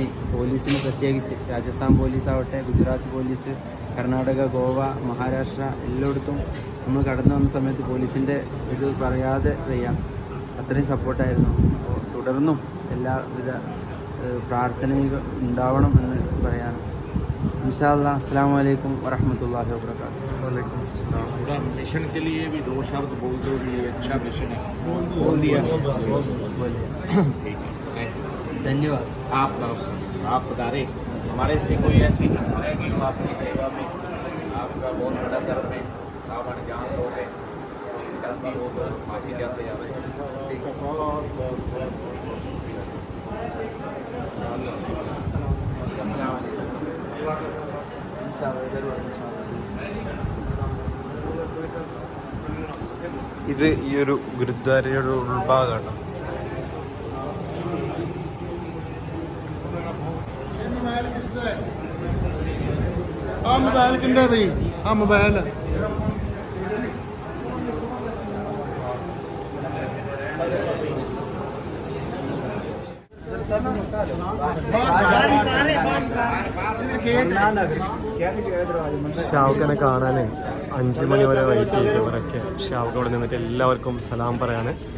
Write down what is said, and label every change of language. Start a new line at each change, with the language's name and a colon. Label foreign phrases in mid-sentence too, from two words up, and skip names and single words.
Malayalam: പോലീസിന് പ്രത്യേകിച്ച് രാജസ്ഥാൻ പോലീസാവട്ടെ, ഗുജറാത്ത് പോലീസ്, കർണാടക, ഗോവ, മഹാരാഷ്ട്ര എല്ലായിടത്തും നമ്മൾ കടന്നു വന്ന സമയത്ത് പോലീസിൻ്റെ ഇത് പറയാതെ വയ്യ, അത്രയും സപ്പോർട്ടായിരുന്നു. അപ്പോൾ തുടർന്നും എല്ലാവിധ പ്രാർത്ഥനകൾ ഉണ്ടാവണം എന്ന് പറയാൻ.
Arabic: إن شاء الله السلام عليكم ورحمة الله وبركاته. وعليكم السلام.
Hindi: पूरा मिशन के लिए भी 2 शब्द बोल दो, ये अच्छा मिशन है. बोल दिया. ठीक है, धन्यवाद. आप बता रहे हमारे से कोई ऐसी घटना है कि आपकी सेवा में आपका बहुत बड़ा कर्म है, आप अनजान लोग हैं, गलती हो तो माफी जाते जाते.
Malayalam: ഇത് ഈ ഒരു ഗുരുദ്വാരയുടെ ഉൾഭാഗമാണ്.
Punjabi: ਆ ਮੋਬਾਈਲ ਕਿੰਦਾ ਬਈ? ਆ ਮੋਬਾਈਲ
Malayalam: ഷാവുഖനെ കാണാനേ 5 മണി വരെ വെയിറ്റ് ചെയ്തവരൊക്കെ ഷാവുഖ് അവിടെ നിന്നിട്ട് എല്ലാവർക്കും സലാം പറയാണ്.